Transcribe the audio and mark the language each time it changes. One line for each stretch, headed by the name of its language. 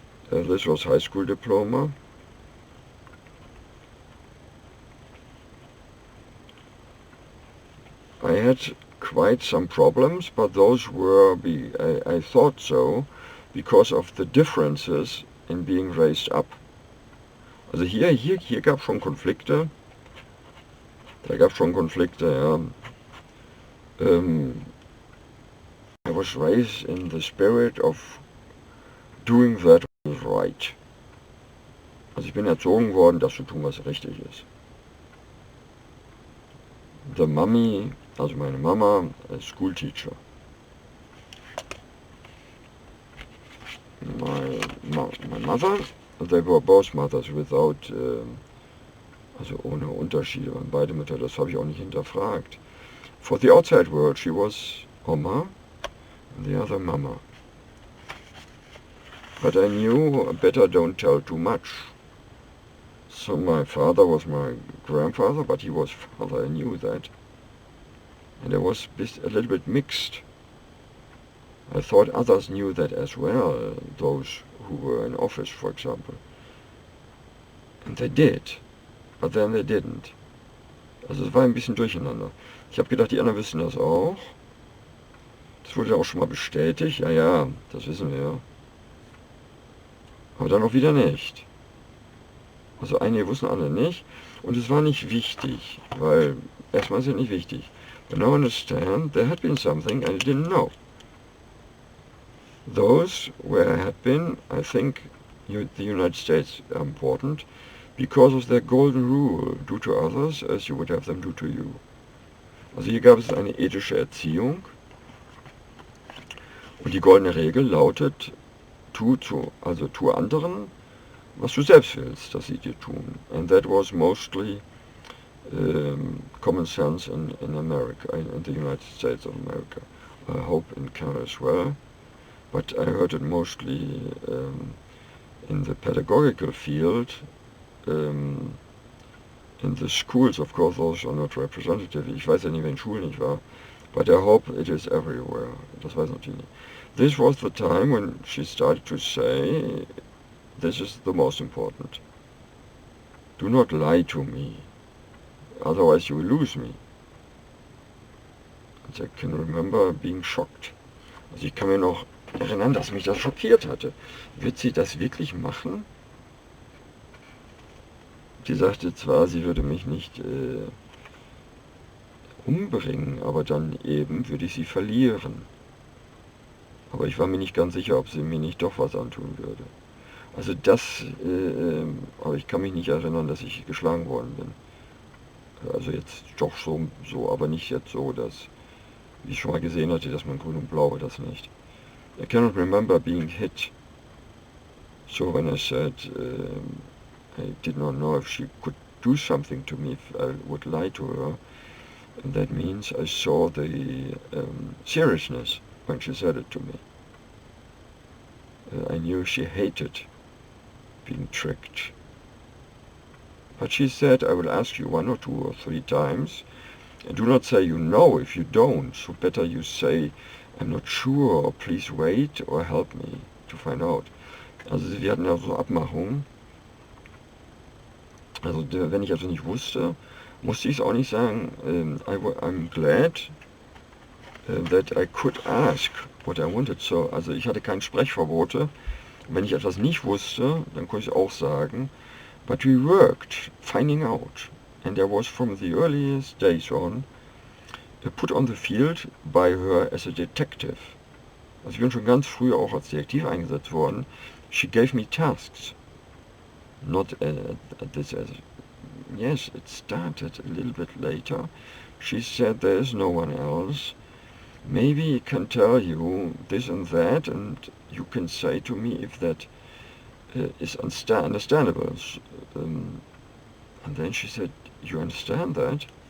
English: This was high school diploma. I had quite some problems, but those were, I thought so, because of the differences in being raised up.
German: Also hier gab es schon Konflikte. Da gab es schon Konflikte, ja.
English: I was raised in the spirit of doing that was right.
German: Also ich bin erzogen worden, das zu tun, was richtig ist.
English: The mummy,
German: also meine Mama,
English: a school teacher. My mother, they were both mothers without,
German: also ohne Unterschiede, waren beide Mütter, das habe ich auch nicht hinterfragt.
English: For the outside world, she was Oma, and the other Mama. But I knew better don't tell too much. So my father was my grandfather, but he was father, I knew that. And I was a little bit mixed. I thought others knew that as well, those who were in office, for example. And they did, but then they didn't.
German: Also es war ein bisschen durcheinander. Ich habe gedacht, die anderen wissen das auch. Das wurde auch schon mal bestätigt. Ja, das wissen wir ja. Aber dann auch wieder nicht. Also einige wussten, andere nicht. Und es war nicht wichtig, weil erstmal ist es nicht wichtig.
English: But now I understand there had been something I didn't know. Those where I had been, I think the United States are important because of their golden rule, do to others as you would have them do to you.
German: Also hier gab es eine ethische Erziehung und die goldene Regel lautet, tu anderen, was du selbst willst, dass sie dir tun.
English: And that was mostly common sense in America, in the United States of America. I hope in Canada as well. But I heard it mostly in the pedagogical field, in the schools, of course, those are not representative.
German: Ich weiß ja nicht, wenn Schulen nicht war,
English: but I hope it is everywhere.
German: Das weiß natürlich nicht.
English: This was the time when she started to say, this is the most important. Do not lie to me, otherwise you will lose me. And I can remember being shocked.
German: Also ich kann mir noch erinnern, dass mich das schockiert hatte. Wird sie das wirklich machen? Sie sagte zwar, sie würde mich nicht umbringen, aber dann eben würde ich sie verlieren. Aber ich war mir nicht ganz sicher, ob sie mir nicht doch was antun würde. Also das, aber ich kann mich nicht erinnern, dass ich geschlagen worden bin. Also jetzt doch so, aber nicht jetzt so, dass, wie ich schon mal gesehen hatte, dass man grün und blau war, das nicht.
English: I cannot remember being hit. So when I said I did not know if she could do something to me, if I would lie to her, and that means I saw the seriousness when she said it to me. I knew she hated being tricked. But she said, I will ask you 1 or 2 or 3 times, and do not say you know if you don't, so better you say, I'm not sure, or please wait, or help me to find out.
German: Also wir hatten ja so Abmachungen. Also wenn ich also nicht wusste, musste ich es auch nicht sagen.
English: I'm glad that I could ask what I wanted.
German: So, also ich hatte keine Sprechverbote. Wenn ich etwas nicht wusste, dann konnte ich auch sagen.
English: But we worked, finding out. And I was from the earliest days on put on the field by her as a detective.
German: Also ich bin schon ganz früh auch als Detektiv eingesetzt worden.
English: She gave me tasks. Not this as... Yes, it started a little bit later. She said there is no one else. Maybe he can tell you this and that, and you can say to me if that is understandable. And then she said, you understand that?